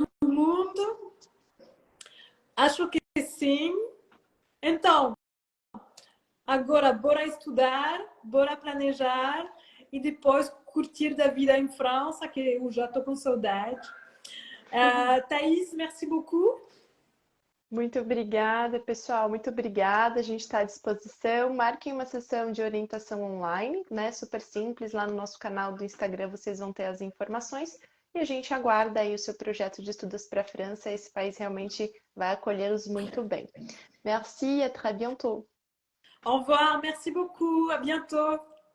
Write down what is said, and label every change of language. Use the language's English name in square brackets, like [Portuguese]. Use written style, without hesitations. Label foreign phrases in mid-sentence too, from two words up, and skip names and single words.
[Portuguese] todo mundo? Acho que sim. Então, agora bora estudar, bora planejar e depois curtir da vida em França, que eu já estou com saudade. Thaís, [French] merci beaucoup. [Portuguese] Muito obrigada, pessoal. Muito obrigada. A gente está à disposição. Marquem uma sessão de orientação online, né? Super simples. Lá no nosso canal do Instagram vocês vão ter as informações. E a gente aguarda aí o seu projeto de estudos para a França. Esse país realmente vai acolhê-los muito bem. [French] Merci, à très bientôt. Au revoir, merci beaucoup, à bientôt.